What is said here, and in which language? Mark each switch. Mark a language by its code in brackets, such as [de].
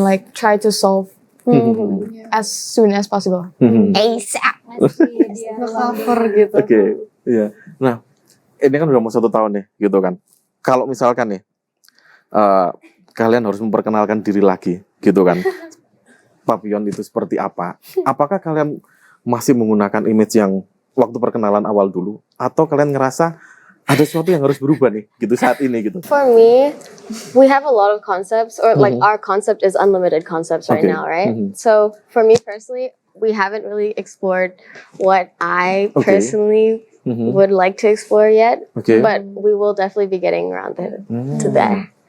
[en] like try to solve as soon as possible. ASAP. [id] Cover gitu. Nah, ini kan udah mau 1 tahun nih gitu kan. Kalau misalkan nih kalian harus memperkenalkan diri lagi gitu kan. Papillon itu seperti apa? Apakah kalian masih menggunakan image yang waktu perkenalan awal dulu, atau kalian ngerasa ada sesuatu yang harus berubah nih gitu saat ini gitu? [en] For me, we have a lot of concepts, or like our concept is unlimited concepts right now, right? So for me personally, we haven't really explored what I personally would like to explore yet, [id] Oke. [en] but we will definitely be getting around to there.